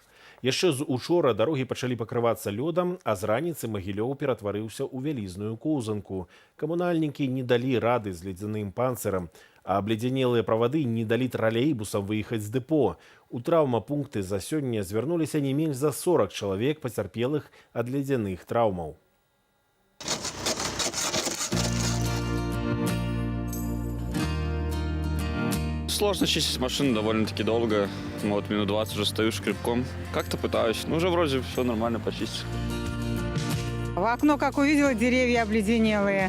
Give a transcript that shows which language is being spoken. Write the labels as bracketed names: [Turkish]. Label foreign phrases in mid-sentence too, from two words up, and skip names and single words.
[Belarusian] Яшчэ з учора дарогі пачалі пакрывацца лёдам, а з раніцы Магілёў ператварыўся ў вялізную коўзанку. Камунальнікі не далі рады з ледзяным панцырам, а абледзянелыя правады не далі тралейбусам выехаць з дэпо. У траўмапункты за сёння звярнуліся не менш за 40 чалавек пацярпелых ад ледзяных траўмаў. [Russian] Сложно чистить машину довольно-таки долго. Вот минут 20 уже стою шкребком. Как-то пытаюсь. Ну, уже вроде все нормально почистил. В окно, как увидела, деревья обледенелые.